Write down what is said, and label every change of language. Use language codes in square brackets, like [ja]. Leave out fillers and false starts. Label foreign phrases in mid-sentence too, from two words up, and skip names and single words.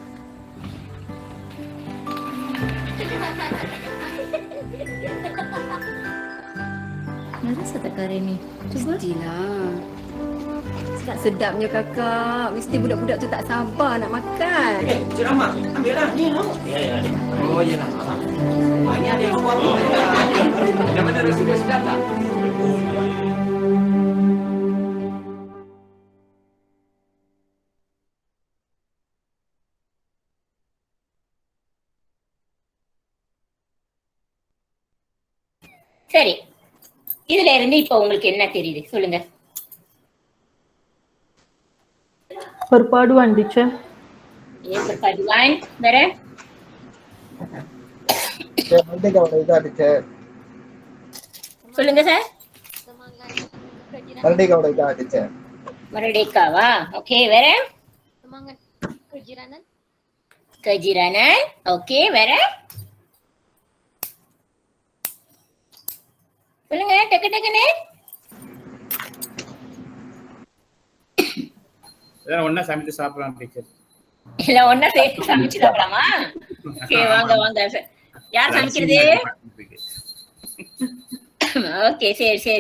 [ms] Narasa tak Karin ni? Cuba. Mestilah. Sedap-sedapnya kakak. Mesti budak-budak tu tak sabar nak makan. Cik Rahmat, ambil lah. Ni lah. Ya. Oh, ya lah. Ni ada yang buat. Yang mana rasa dia sedap tak? [ta] சரி, இதுல இருந்து இப்ப உங்களுக்கு என்ன தெரியுது சொல்லுங்க. [ms] Perpaduan teacher. Perpaduan, [ta] வேற சொல்லுங்க சார். மரடேக்காவா? ஓகே, வேற [ms] Semangat kejiranan. kejiranan. [ta] ஓகே, வேற சொல்லுங்க டக்கு-டக்குன்னு. இதெல்லாம் ஒண்ணா சமைச்சு சாப்பிடலாம் டீச்சர். எல்லாம் ஒண்ணா சேர்த்து சமைச்சு சாப்பிடலாமா? ஓகே, வாங்க சார். யார் சமைக்கிறது? ஓகே, சரி.